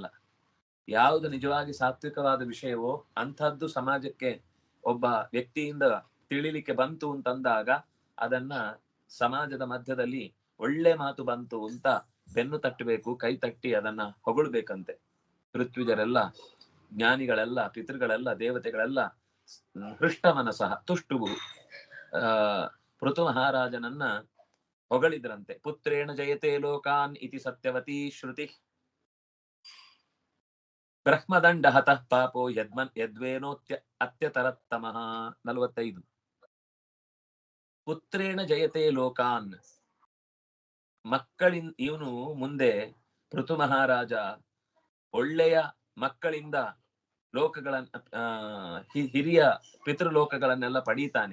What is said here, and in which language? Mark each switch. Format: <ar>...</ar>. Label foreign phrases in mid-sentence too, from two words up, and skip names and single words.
<kn>ಯಾವುದು ನಿಜವಾಗಿ ಸಾತ್ವಿಕವಾದ ವಿಷಯವೋ ಅಂಥದ್ದು ಸಮಾಜಕ್ಕೆ ಒಬ್ಬ ವ್ಯಕ್ತಿಯಿಂದ ತಿಳಿಲಿಕ್ಕೆ ಬಂತು ಅಂತಂದಾಗ ಅದನ್ನ ಸಮಾಜದ ಮಧ್ಯದಲ್ಲಿ ಒಳ್ಳೆ ಮಾತು ಬಂತು ಅಂತ ಬೆನ್ನು ತಟ್ಟಬೇಕು, ಕೈ ತಟ್ಟಿ ಅದನ್ನ ಹೊಗಳ್ಬೇಕಂತೆ. ಋತ್ವಿಜರೆಲ್ಲ, ಜ್ಞಾನಿಗಳೆಲ್ಲ, ಪಿತೃಗಳೆಲ್ಲ, ದೇವತೆಗಳೆಲ್ಲ</kn> <sa>ಹೃಷ್ಟ ಮನಸಃ ತುಷ್ಟುವು,</sa> <kn>ಪೃಥು ಮಹಾರಾಜನನ್ನ ಹೊಗಳಿದ್ರಂತೆ.</kn> <sa>ಪುತ್ರೇಣ ಜಯತೆ ಲೋಕಾನ್ ಇತಿ ಸತ್ಯವತಿ ಶ್ರುತಿ ಬ್ರಹ್ಮದಂಡ ಹತಃ ಪಾಪೋ ಯದ್ವೇನೋತ್ಯ ಅತ್ಯತರತ್ತಮಃ. 45. ಪುತ್ರೇಣ ಜಯತೆ ಲೋಕಾನ್,</sa> <kn>ಮಕ್ಕಳಿಂದ, ಇವನು ಮುಂದೆ ಪೃಥು ಮಹಾರಾಜ ಒಳ್ಳೆಯ ಮಕ್ಕಳಿಂದ ಲೋಕಗಳನ್ನ, ಹಿರಿಯ ಪಿತೃಲೋಕಗಳನ್ನೆಲ್ಲ ಪಡೀತಾನೆ.</kn>